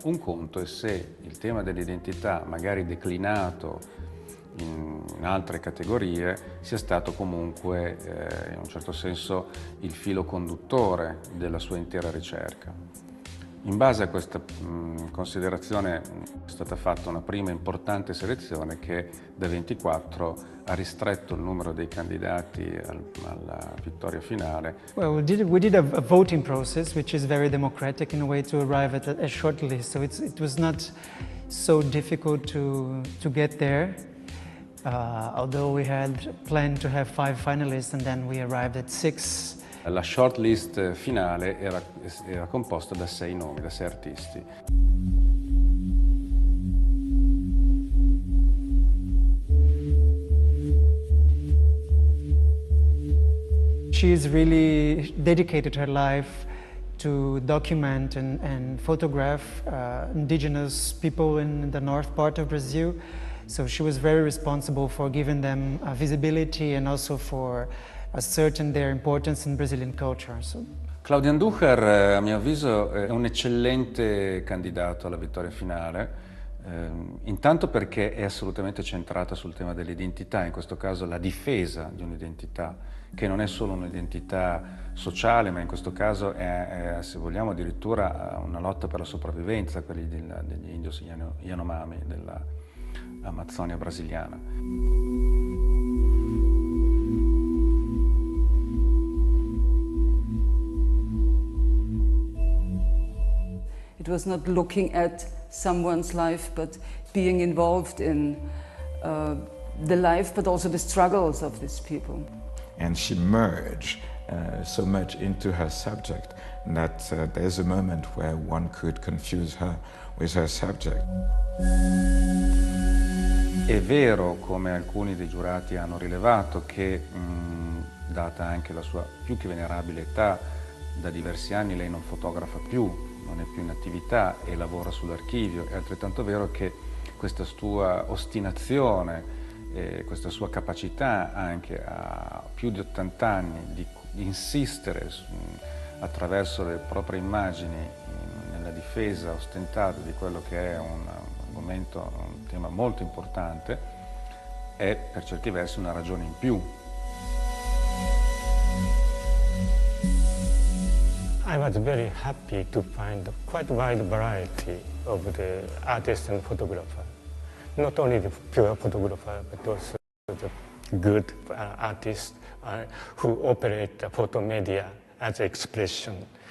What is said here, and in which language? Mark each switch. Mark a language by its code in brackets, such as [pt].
[it] Un conto è se il tema dell'identità, magari declinato in altre categorie, sia stato comunque in un certo senso il filo conduttore della sua intera ricerca. In base a questa considerazione è stata fatta una prima importante selezione che da 24 ha ristretto il numero dei candidati alla vittoria finale. [en] Well, we did a voting process, which is very democratic in a way to arrive at a short list. So it was not so difficult to get there, although we had planned to have 5 finalists and then we arrived at 6. [it] La short list finale era composta da 6 nomi, da 6 artisti. [en] She's really dedicated her life to document and photograph indigenous people in the north part of Brazil. So she was very responsible for giving them visibility and also for asserting their importance in Brazilian culture. So. [it] Claudia Andújar, a mio avviso, è un eccellente candidato alla vittoria finale, intanto perché è assolutamente centrata sul tema dell'identità, in questo caso la difesa di un'identità, che non è solo un'identità sociale, ma in questo caso è, se vogliamo, addirittura una lotta per la sopravvivenza, quelli degli indios Yanomami, dell'Amazzonia brasiliana. [en] It was not looking at someone's life, but being involved in the life, but also the struggles of these people. And she merged so much into her subject that there's a moment where one could confuse her with her subject. [it] È vero, come alcuni dei giurati hanno rilevato, che data anche la sua più che venerabile età, da diversi anni lei non fotografa più, non è più in attività e lavora sull'archivio. È altrettanto vero che questa sua ostinazione, questa sua capacità anche a più di 80 anni di insistere attraverso le proprie immagini nella difesa ostentata di quello che è un argomento, un tema molto importante, è per certi versi una ragione in più. [en] I was very happy to find quite a wide variety of the artists and photographers. Not only the pure photographer, but also the good artists who operate the photo media as expression.